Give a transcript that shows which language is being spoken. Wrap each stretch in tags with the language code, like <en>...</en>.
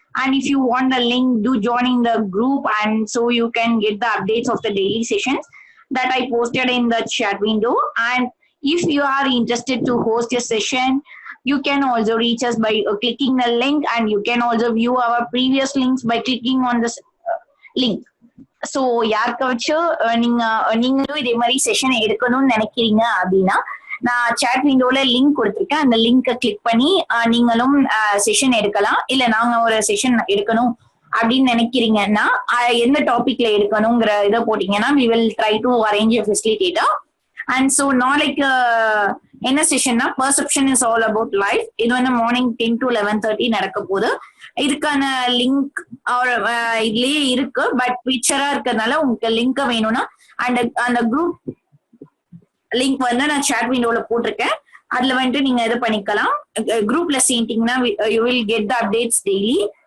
<en>And if you want the link, do join in the group, and so you can get the updates of the daily sessions that I posted in the chat window. And if you are interested to host a session, you can also reach us by clicking the link, and you can also view our previous links by clicking on this link.</en> <ta>So யாருக்காச்சும் நீங்களும் இதே மாதிரி session எடுக்கணும்னு நினைக்கிறீங்க அப்படின்னா நான் chat windowல link கொடுத்திருக்கேன். அந்த லிங்கை கிளிக் பண்ணி நீங்களும் செஷன் எடுக்கலாம். இல்ல நாங்க ஒரு செஷன் எடுக்கணும் அப்படின்னு நினைக்கிறீங்கன்னா எந்த டாபிக்ல எடுக்கணுங்கிற இதை போட்டீங்கன்னா</ta> <en>we will try to arrange a facilitator. And so</en> <ta>நாளைக்கு என்ன செஷன்னா</ta> <en>perception is all about life.</en> <ta>இது வந்து மார்னிங் 10 to 11:30 நடக்க போகுது. இதுக்கான லிங்க் இதுலயே இருக்கு, பட் பிக்சரா இருக்கிறதுனால உங்களுக்கு லிங்க் வேணும்னா அந்த குரூப் லிங்க் வந்து நான் chat விண்டோல போட்டிருக்கேன். அதுல வந்துட்டு நீங்க இது பண்ணிக்கலாம். குரூப்ல சேர்ந்தீங்கன்னா</ta> <en>You will get the updates daily.</en>